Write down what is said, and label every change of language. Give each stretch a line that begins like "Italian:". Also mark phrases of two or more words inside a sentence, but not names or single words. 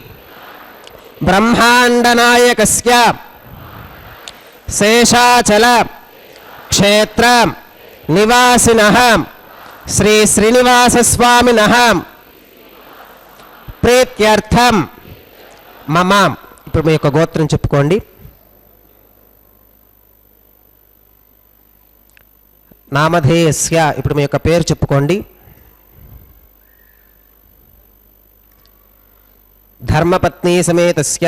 Sanskrit: ब्रह्माण्डनायकस्य शेषाचल क्षेत्र निवासिनः श्री श्रीनिवास स्वामिनः प्रीत्यर्थम मम.
Telugu: ఇప్పుడు మీ యొక్క గోత్రం చెప్పుకోండి. నామధేయస్య. ఇప్పుడు మీ యొక్క పేరు చెప్పుకోండి.
Sanskrit: ధర్మపత్ని సమేతస్య.